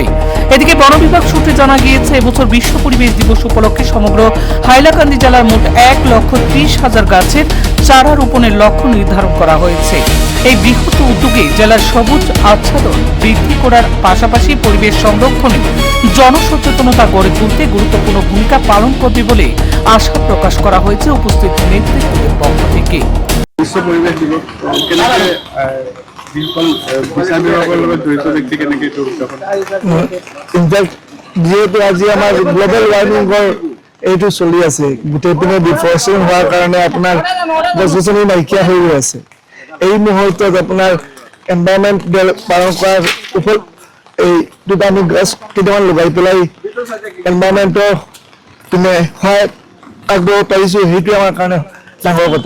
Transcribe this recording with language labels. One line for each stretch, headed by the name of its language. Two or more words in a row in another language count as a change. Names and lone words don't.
Bangla: এদিকে বন বিভাগ সূত্রে জানা গিয়েছে, এবছর বিশ্ব পরিবেশ দিবস উপলক্ষে সমগ্র হাইলাকান্দি জেলার মোট 1,30,000 গাছের চারা রোপণের লক্ষ্য নির্ধারণ করা হয়েছে। এই বৃহৎ উদ্যোগে জেলার সবুজ আচ্ছাদন বৃদ্ধি করার পাশাপাশি পরিবেশ সংরক্ষণে জনসচেতনতা গড়ে তুলতে গুরুত্বপূর্ণ ভূমিকা পালন করবে বলে আশা প্রকাশ করা হয়েছে উপস্থিত নেতৃত্বের পক্ষ থেকে। বিশ্ব পরিবেশ দিবস
Assamese: যিহেতু আজি আমাৰ
English: global warming
Assamese: এইটো চলি আছে, গোটেই পিনে ডিফৰেষ্ট্ৰেশ্যন হোৱাৰ কাৰণে আপোনাৰ গছ গছনি নাইকিয়া হৈ গৈ আছে। এই মুহূৰ্তত আপোনাৰ
English: environment day
Assamese: পালন কৰাৰ ওপৰত এইটোত আমি গছ কেইটামান লগাই পেলাই এনভাইৰনমেণ্টৰ পিনে সহায় আগবঢ়াব পাৰিছোঁ, সেইটোৱে আমাৰ কাৰণে ডাঙৰ কথা।